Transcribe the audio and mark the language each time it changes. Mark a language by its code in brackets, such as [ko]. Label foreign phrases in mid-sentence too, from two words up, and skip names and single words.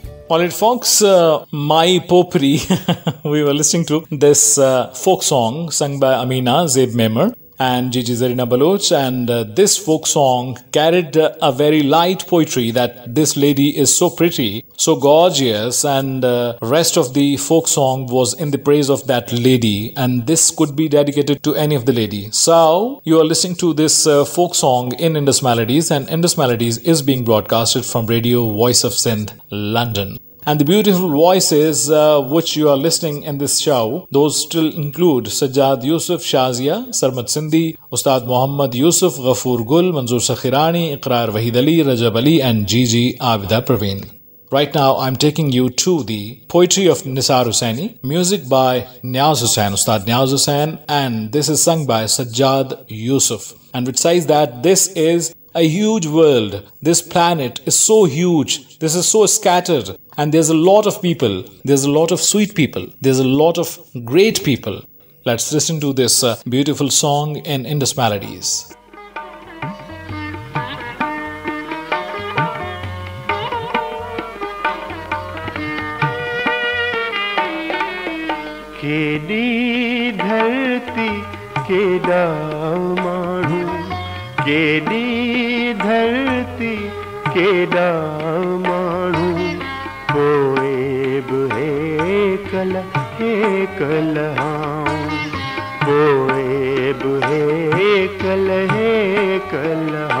[en] All right, folks, My Popri, we were listening to this folk song sung by Amina Zeb Memar and Gigi Zarina Baloch, and this folk song carried a very light poetry that this lady is so pretty, so gorgeous, and rest of the folk song was in the praise of that lady, and this could be dedicated to any of the lady. So you are listening to this folk song in Indus Melodies, and Indus Melodies is being broadcasted from Radio Voice of Sindh, London. And the beautiful voices which you are listening in this show, those still include Sajjad Yusuf Shazia, Sarmat Sindhi, Ustad Muhammad Yusuf, Ghafoor Gul, Manzoor Sakhirani, Iqrar Wahid Ali, Rajab Ali, and Gigi Abida Praveen. Right now, I'm taking you to the poetry of Nisar Hussaini, music by Niaz Hussain, Ustad Niaz Hussain, and this is sung by Sajjad Yusuf. And which says that this is a huge world. This planet is so huge. This is so scattered. And there's a lot of people. There's a lot of sweet people. There's a lot of great people. Let's listen to this beautiful song in Indus Melodies. [sd] केडी धरती केडा माण्हू केडी धरती केडा माण्हू पोए बि हे कल पोए बि हे कल